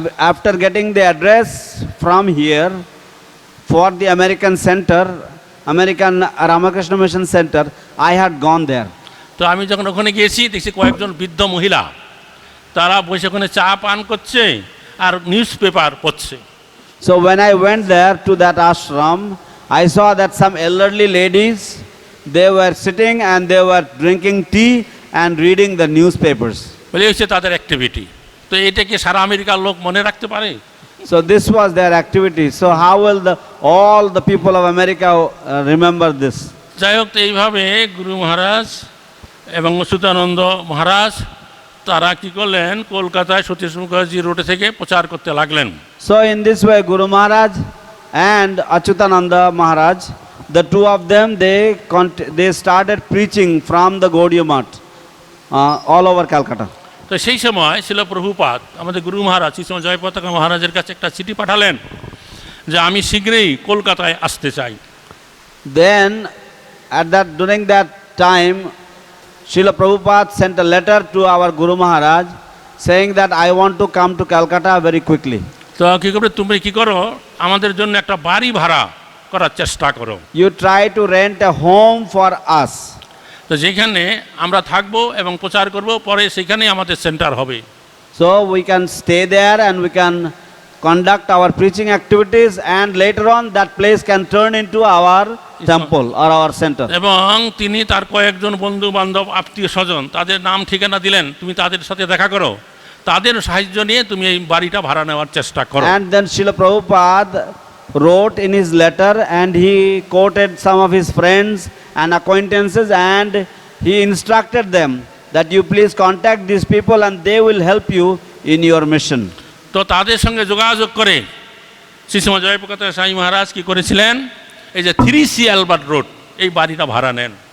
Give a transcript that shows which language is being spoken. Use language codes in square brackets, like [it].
[en] After getting the address from here for the American center, American Ramakrishna Mission Center, I had gone there. [bn] তো আমি যখন ওখানে গিয়েছি দেখছি কয়েকজন বৃদ্ধ মহিলা, তারা বসে ওখানে চা পান করছে আর নিউজ পেপার পড়ছে। [en] So when I went there to that ashram, I saw that some elderly ladies, they were sitting and they were drinking tea and reading the newspapers. [bn] বলে হচ্ছে তাদের অ্যাক্টিভিটি। তো এটা কি সারা আমেরিকার লোক মনে রাখতে পারে? [en] So this was their activity. So how will all the people of America remember this? [bn] যাই হোক, এইভাবে গুরু মহারাজ এবং অচ্যুতানন্দ মহারাজ তারা কি করলেন, কলকাতায় সতীশ মুখার্জি রোডে থেকে প্রচার করতে লাগলেন। [en] So in this way Guru Maharaj and Achyutananda Maharaj, the two of them, they started preaching from the Gaudiya Math all over Calcutta. [bn] তো সেই সময় শিল প্রভুপাদ আমাদের গুরু মহারাজ শ্রী জয়পতাকা মহারাজের কাছে একটা চিঠি পাঠালেন যে আমি শীঘ্রই কলকাতায় আসতে চাই। [en] Then during that time Srila Prabhupada sent a letter to our Guru Maharaj saying that I want to come to Calcutta very quickly. [bn] তো কি করে, তুমি কি করো, আমাদের জন্য একটা বাড়ি ভাড়া করার চেষ্টা করো। [en] You try to rent a home for us. [bn] তো যেখানে আমরা থাকবো এবং প্রচার করব, পরে সেখানেই আমাদের সেন্টার হবে। [en] So we can stay there and we can conduct our preaching activities, and later on that place can turn into our temple or our center. [bn] এবং তিনি তার কয়েকজন বন্ধু বান্ধব আত্মীয় স্বজন তাদের নাম ঠিকানা দিলেন, তুমি তাদের সাথে দেখা করো, তাদের সাহায্য নিয়ে তুমি এই বাড়িটা ভাড়া নেওয়ার চেষ্টা করো। [en] And then Srila Prabhupada wrote in his letter, and he quoted some of his friends and acquaintances, and he instructed them that you please contact these people and they will help you in your mission. [bn] তো তাদের সঙ্গে যোগাযোগ করে শ্রীশ্রীমা জয়প্রকাশ স্বামী মহারাজ কী করেছিলেন, এই যে 3C Albert road এই বাড়িটা ভাড়া নেন।